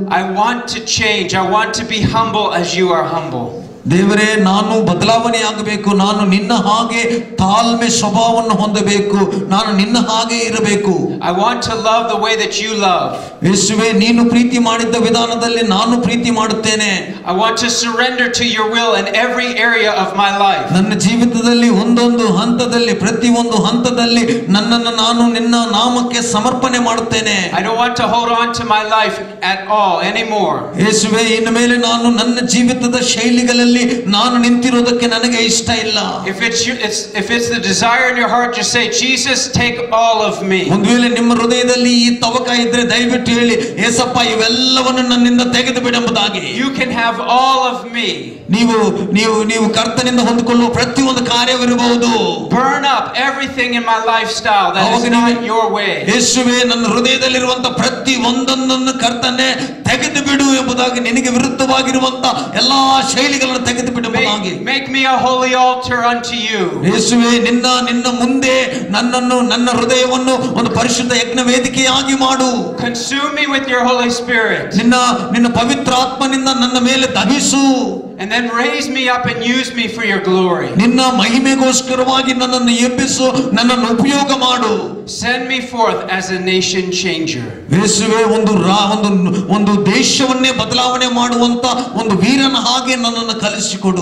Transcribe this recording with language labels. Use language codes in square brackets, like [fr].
[en] I want to change. I want to be humble as you are humble. [kn] ದೇವರೇ, ನಾನು ಬದಲಾವಣೆ ಆಗಬೇಕು. ನಾನು ನಿನ್ನ ಹಾಗೆ ತಾಳ್ಮೆ ಸ್ವಭಾವವನ್ನು ಹೊಂದಬೇಕು. ನಾನು ನಿನ್ನ ಹಾಗೆ ಇರಬೇಕು. [en] I want to love the way that you love. [kn] ಯೇಸುವೇ, ನೀನು ಪ್ರೀತಿ ಮಾಡಿದ ವಿಧಾನದಲ್ಲಿ ನಾನು ಪ್ರೀತಿ ಮಾಡುತ್ತೇನೆ. [en] I want to surrender to your will in every area of my life. [kn] ನನ್ನ ಜೀವಿತದಲ್ಲಿ ಒಂದೊಂದು ಹಂತದಲ್ಲಿ, ಪ್ರತಿಯೊಂದು ಹಂತದಲ್ಲಿ ನನ್ನನ್ನು ನಾನು ನಿನ್ನ ನಾಮಕ್ಕೆ ಸಮರ್ಪಣೆ ಮಾಡುತ್ತೇನೆ. [en] I don't want to hold on to my life at all anymore. [kn] ಯೇಸುವೇ, ಇನ್ನು ಮೇಲೆ ನಾನು ನನ್ನ ಜೀವಿತದ ಶೈಲಿಗಳಲ್ಲಿ ಹೃದಯದಲ್ಲಿ ನಾನು ನಿಂತಿರೋದಕ್ಕೆ ನನಗೆ ಇಷ್ಟ ಇಲ್ಲ. [en] If it's the desire in your heart, just say, Jesus, take all of me. [kn] ಒಂದು ವೇಳೆ ನಿಮ್ಮ ಹೃದಯದಲ್ಲಿ ಈ ತವಕ ಇದ್ರೆ ದಯವಿಟ್ಟು ಹೇಳಿ, ಏಸಪ್ಪ ಇವೆಲ್ಲವನ್ನು ನನ್ನಿಂದ ತೆಗೆದು ಬಿಡೆಂಬುದಾಗಿ. [en] You can have all of me. [kn] ನೀವು ಕರ್ತನಿಂದ ಹೊಂದಿಕೊಳ್ಳುವ ಪ್ರತಿಯೊಂದು ಕಾರ್ಯವಿರಬಹುದು. [en] Burn up everything in my lifestyle that is not your way. [kn] ಯೇಸುವೇ, ನನ್ನ ಹೃದಯದಲ್ಲಿರುವಂತ ಪ್ರತಿ ಒಂದೊಂದನ್ನು ಕರ್ತನೆ ತೆಗೆದು ಬಿಡು ಎಂಬುದಾಗಿ, ನಿನಗೆ ವಿರುದ್ಧವಾಗಿರುವಂತ ಎಲ್ಲಾ ಶೈಲಿಗಳನ್ನು ತೆಗೆದು ಬಿಡುವುದಾಗಿ. [en] Make me a holy altar unto you. [kn] ಯೇಸುವೇ, ನಿನ್ನ ಮುಂದೆ ನನ್ನ ಹೃದಯವನ್ನು ಒಂದು ಪರಿಶುದ್ಧ ಯಜ್ಞ ವೇದಿಕೆಯಾಗಿ ಮಾಡು. [en] Consume me with your Holy Spirit. [kn] ನಿನ್ನ ಪವಿತ್ರ ಆತ್ಮನಿಂದ ನನ್ನ ಮೇಲೆ ದಹಿಸು. [en] And then raise me up and use me for your glory. [kn] ನಿನ್ನ ಮಹಿಮೆಗೋಸ್ಕರವಾಗಿ ನನ್ನನ್ನು ಎಬ್ಬಿಸು, ನನ್ನನ್ನು ಉಪಯೋಗ ಮಾಡು. [en] Send me forth as a nation changer. [kn] ಯೇಸುವೇ, ಒಂದು ದೇಶವನ್ನೇ ಬದಲಾವಣೆ ಮಾಡುವಂತ ಒಂದು ವೀರನ ಹಾಗೆ ನನ್ನನ್ನು ಕಲಿಸಿಕೊಡು.